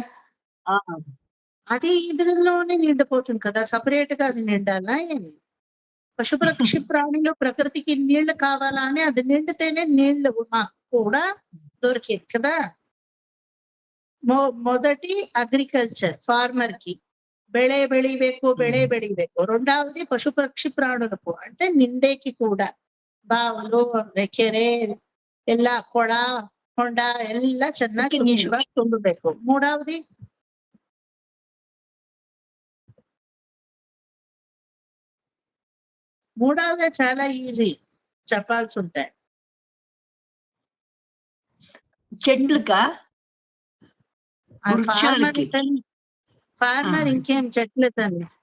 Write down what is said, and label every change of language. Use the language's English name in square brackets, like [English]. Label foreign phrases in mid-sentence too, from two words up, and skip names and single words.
[Telugu] అది ఇదిలోనే నిండిపోతుంది కదా, సపరేట్ గా అది నిండాలా ఏమి? పశు పక్షి ప్రాణులు ప్రకృతికి నీళ్లు కావాలా అని అది నిండితేనే నీళ్లు మాకు కూడా దొరికేది కదా. మొదటి [English] agriculture farmer [Telugu] కి [Kannada] ಬೆಳೆ ಬೆಳಿಬೇಕು. [Telugu] రెండవది పశు పక్షి ప్రాణులకు అంటే నిండేకి కూడా బావులు, [Kannada] ಕೆರೆ ಎಲ್ಲ ಕೊಳ ಹೊಂಡ ಎಲ್ಲ ಚೆನ್ನಾಗಿ ಸುಭಿಕ್ಷವಾಗಿ ತುಂಬಬೇಕು. [Telugu] మూడవది చాలా ఈజీ, చెప్పాల్సి ఉంటాయి. చెట్లుకా? ఫార్మర్ ఇంకేం చెట్లు తల్లి.